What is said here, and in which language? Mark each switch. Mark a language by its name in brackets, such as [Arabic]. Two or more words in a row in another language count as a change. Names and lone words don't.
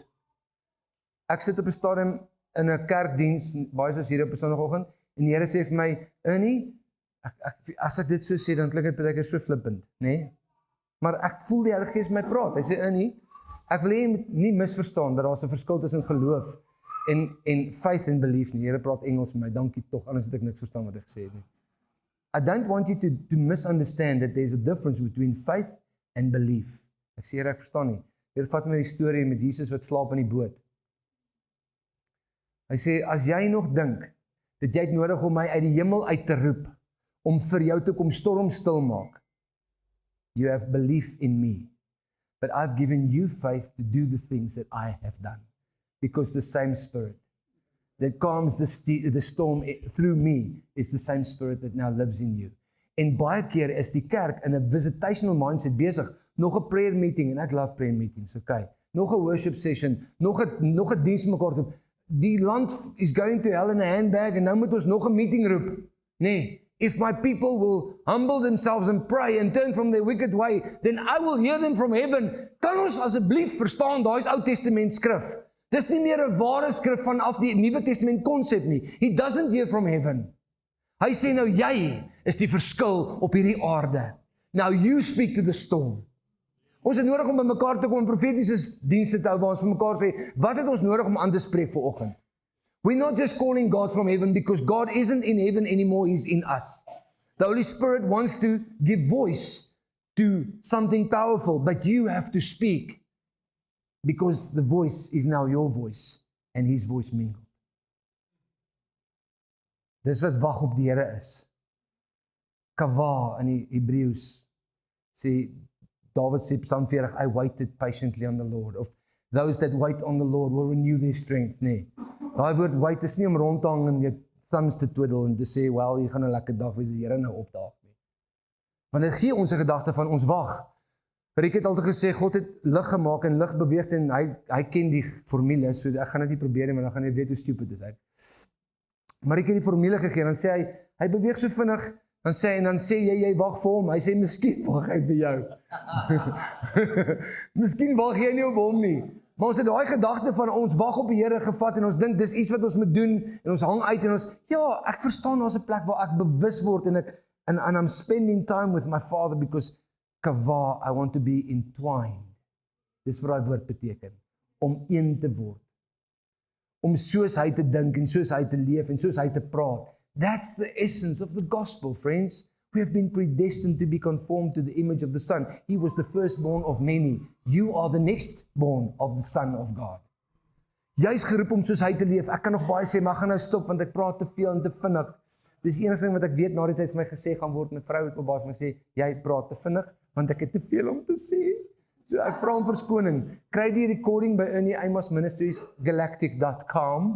[Afrikaans] Ek sit op 'n stadium in 'n kerkdiens, baie soos hier op 'n Sondagoggend, en die Here sê vir my, Ernie, As ek dit so sê, dan klink dit baie keer so flippend, nê? Maar ek voel die Heilige Gees my praat. Hy sê, nie, ek wil jy nie misverstaan, dat daar 'n verskil tussen geloof en [English] faith and belief [Afrikaans] nie. Here praat Engels met my, dankie tog, anders het ek niks verstaan wat hy gesê het nie. [English] I don't want you to misunderstand that there's a difference between faith and belief. [Afrikaans] Ek sê, Here, ek verstaan nie. Here, vat my die storie met Jesus wat slaap in die boot. Hy sê, as jy nog dink, dat jy het nodig om my uit die hemel uit te roep, om vir jou te kom stormstil maak, [English] you have belief in me, but I've given you faith to do the things that I have done, because the same Spirit that calms the storm through me is the same Spirit that now lives in you. [Afrikaans] En baie keer is die kerk in 'n [English] visitational mindset [Afrikaans] besig, nog 'n [English] prayer meeting, [Afrikaans] en ek [English] love prayer meetings, [Afrikaans] okay, nog 'n [English] worship session, [Afrikaans] nog 'n diens mekaar toe. Die land is [English] going to hell in a handbag, [Afrikaans] en nou moet ons nog 'n meeting roep. Nee, [English] if my people will humble themselves and pray and turn from their wicked way, then I will hear them from heaven. [Afrikaans] Kan ons asseblief verstaan, daai is Ou Testament skrif. Dis nie meer 'n ware skrif vanaf die Nuwe Testament konsep nie. [English] He doesn't hear from heaven. [Afrikaans] Hy sê nou, jy is die verskil op hierdie aarde. [English] Now you speak to the storm. [Afrikaans] Ons het nodig om by mekaar te kom en profetiese dienste te hou waar ons vir mekaar sê, wat het ons nodig om aan te spreek vir oggend? [English] We're not just calling God from heaven because God isn't in heaven anymore, He's in us. The Holy Spirit wants to give voice to something powerful, but you have to speak because the voice is now your voice and His voice mingled. [Afrikaans] Dis wat wag op die Here is. Kava in die Hebreëus sê, David sê Psalm 40, [English] I waited patiently on the Lord. Of those that wait on the Lord will renew their strength. [Afrikaans] Nee. Daai woord wait is nie om rond te hang en jou thumbs te twiddle en te sê, well, hier gaan 'n lekker dag wees, die Here nou opdaag nie. Want dit gee ons 'n gedagte van ons wag. Rick het altyd gesê, God het lig gemaak en lig beweeg en hy ken die formule, so ek gaan dit nie probeer nie, maar dan gaan jy weet hoe stupid is hy. Maar ek het die formule gegee, dan sê hy beweeg so vinnig, dan sê jy wag vir hom, hy sê, miskien wag hy vir jou. Miskien wag jy nie op hom nie. Maar ons het daai gedagte van ons wag op die Here gevat en ons dink dis iets wat ons moet doen en ons hang uit en ons, ja, ek verstaan daar's 'n plek waar ek bewus word [English] and I'm spending time with my Father because kava, I want to be entwined. [Afrikaans] Dis wat daai woord beteken, om een te word. Om soos hy te dink en soos hy te leef en soos hy te praat. [English] That's the essence of the gospel, friends. We have been predestined to be conformed to the image of the Son. He was the firstborn of many. You are the next born of the Son of God. [Afrikaans] Jy is geroep om soos hy te leef. Ek kan nog baie sê, maar ek gaan nou stop, want ek praat te veel en te vinnig. Dis die enigste ding wat ek weet na die tyd vir my gesê gaan word. My vrou het al baie vir my sê, jy praat te vinnig, want ek het te veel om te sê. So ek vra om verskoning. Kry die recording by Ernie Amos Ministries, galactic.com.